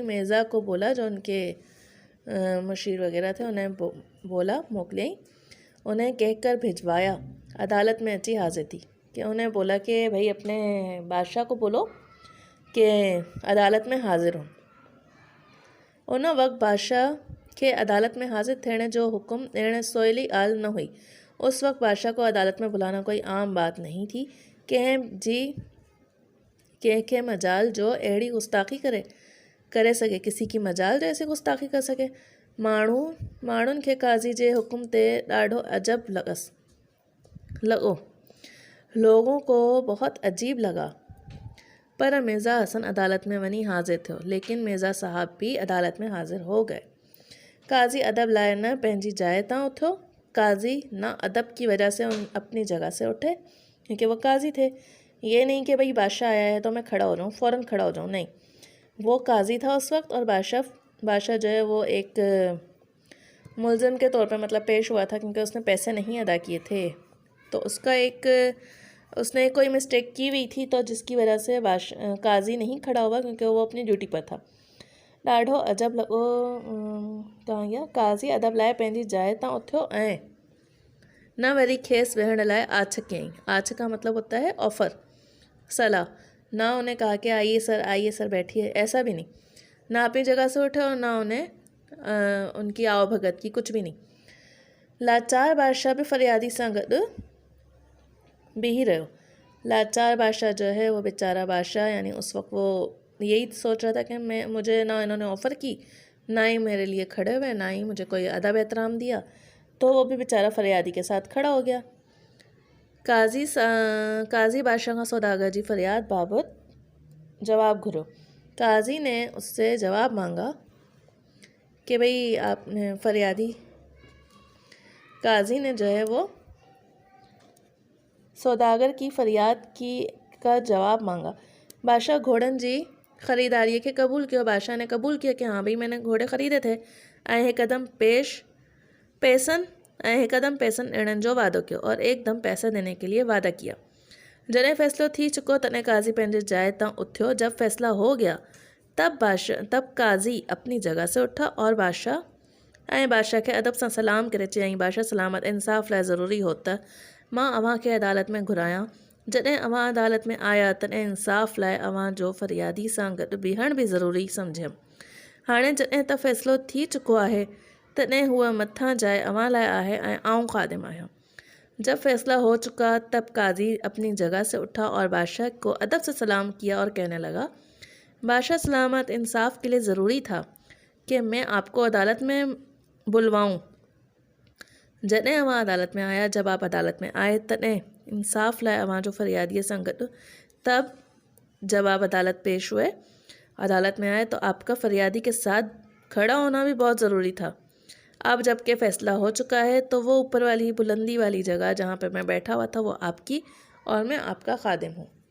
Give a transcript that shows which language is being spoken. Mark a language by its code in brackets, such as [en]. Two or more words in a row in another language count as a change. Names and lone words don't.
[ur] مرزا کو بولا، جو ان کے مشیر وغیرہ تھے، انہیں بولا موکلی، انہیں کہہ کر بھجوایا. عدالت میں اچھی حاضر تھی کہ انہیں بولا کہ بھائی اپنے بادشاہ کو بولو کہ عدالت میں حاضر ہو. [sd] उन वक्त बादशाह के अदालत में हाजिर थियण जो हुक्म ॾियण सोयली आल न हुई। [ur] اس وقت بادشاہ کو عدالت میں بلانا کوئی عام بات نہیں تھی. [sd] कंहिंखे मजाल जो अहिड़ी गुस्ताखी करे सघे, [ur] کسی کی مجال جو ایسی گستاخی کر سکے. [sd] माण्हुनि खे काज़ी जे हुक्म ते ॾाढो अजब लॻो। [ur] لوگوں کو بہت عجیب لگا. [sd] पर मिर्ज़ा हसन अदालत में वनी हाजिर थियो। [ur] لیکن مرزا صاحب بھی عدالت میں حاضر ہو گئے. [sd] काजी अदब लाए न पंहिंजी जाइ तां उठो। [ur] قاضی نہ ادب کی وجہ سے اپنی جگہ سے اٹھے، کیونکہ وہ قاضی تھے. یہ نہیں کہ بھائی بادشاہ آیا ہے تو میں کھڑا ہو جاؤں، فوراً کھڑا ہو جاؤں، نہیں. وہ قاضی تھا اس وقت اور بادشاہ جو ہے وہ ایک ملزم کے طور پہ مطلب پیش ہوا تھا، کیونکہ اس نے پیسے نہیں ادا کیے تھے. تو اس نے کوئی مسٹیک کی ہوئی تھی، تو جس کی وجہ سے قاضی نہیں کھڑا ہوا، کیونکہ وہ اپنی ڈیوٹی پر تھا. [sd] ॾाढो अजब लॻो। [ur] کہاں گیا? [sd] काज़ी अदब लाइ पंहिंजी जाइ तां उथियो ऐं न वरी खेसि वेहण लाइ आछ कयईं। [ur] آچھ کا مطلب ہوتا ہے آفر، صلاح۔ نہ انہیں کہا کہ آئیے سر بیٹھیے، ایسا بھی نہیں. نہ اپنی جگہ سے اٹھے اور نہ انہیں ان کی آؤ بھگت کی، کچھ بھی نہیں. [sd] लाचार बादशाह भी फरियादी सां गॾु बीही रहियो। [ur] لاچار بادشاہ جو ہے وہ بے چارہ بادشاہ، یعنی اس وقت وہ یہی سوچ رہا تھا کہ مجھے نہ انہوں نے آفر کی، نہ ہی میرے لیے کھڑے ہوئے، نہ ہی مجھے کوئی ادب احترام دیا. تو وہ بھی بے چارہ فریادی کے ساتھ کھڑا ہو گیا۔ قاضی بادشاہ کا [sd] सौदागर जी फरियाद बाबत जवाब घुरो। [ur] قاضی نے اس سے جواب مانگا کہ بھائی آپ نے قاضی نے جو ہے وہ سوداگر کی فریاد کا جواب مانگا. [sd] बादशाह घोड़नि जी ख़रीदारी के [ur] قبول کیا. بادشاہ نے قبول کیا کہ ہاں بھائی میں نے گھوڑے خریدے تھے. [sd] ऐं हिकदम पैसनि ॾियण जो वादो किया [ur] اور ایکدم پیسہ دینے کے لیے وعدہ کیا. [sd] जॾहिं फ़ैसिलो थी चुको तॾहिं काजी पंहिंजे जाइ तां उथियो। [ur] جب فیصلہ ہو گیا تب قاضی اپنی جگہ سے اٹھا اور بادشاہ کے ادب [sd] सां सलाम करे चयईं, बादशाह सलामत, इंसाफ़ लाइ ज़रूरी हो त मां अव्हां खे अदालत में घुरायां। जॾहिं अव्हां अदालत में आया तॾहिं इंसाफ़ लाइ अव्हां जो फरियादी सां गॾु बीहण भी ज़रूरी सम्झियमि। हाणे जॾहिं त फ़ैसिलो थी चुको आहे तॾहिं हूअ मथां जाइ अव्हां लाइ आहे ऐं आऊं ख़ादिम आहियां। [ur] جب فیصلہ ہو چکا تب قاضی اپنی جگہ سے اٹھا اور بادشاہ کو ادب سے سلام کیا اور کہنے لگا، بادشاہ سلامت، انصاف کے لیے ضروری تھا کہ میں آپ کو عدالت میں بلواؤں. [sd] जॾहिं अव्हां अदालत में आया, [ur] جب آپ عدالت میں آئے [sd] तॾहिं इंसाफ़ लाइ अव्हां जो फरियादीअ सां गॾु, [ur] تب جب آپ عدالت پیش ہوئے، عدالت میں آئے تو آپ کا فریادی کے ساتھ کھڑا ہونا بھی بہت ضروری تھا. اب جبکہ فیصلہ ہو چکا ہے تو وہ اوپر والی بلندی والی جگہ جہاں پہ میں بیٹھا ہوا تھا وہ آپ کی اور میں آپ کا خادم ہوں.